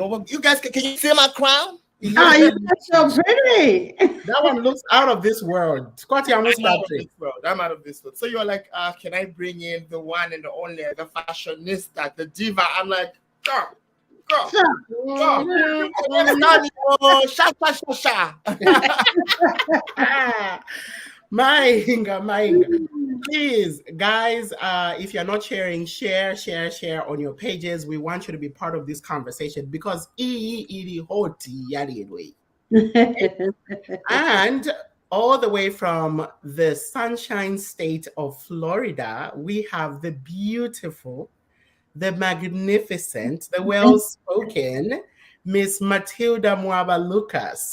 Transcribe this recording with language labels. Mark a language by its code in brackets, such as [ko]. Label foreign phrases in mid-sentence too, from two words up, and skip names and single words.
[en] Oh, you guys, can you see my crown? Ah, you look so pretty. That one looks out of this world. Scotty, I'm I'm out of this world. I'm out of this world. So you're like, can I bring in the one and the only, the fashionista, the diva? I'm like, girl, girl, girl. Nani, oh, sha, sha, sha, sha. Mainga. Please, guys, if you're not sharing, share on your pages. We want you to be part of this conversation because and all the way from the sunshine state of Florida, we have the beautiful, the magnificent, the well-spoken Miss Matilda Mwaba Lucas.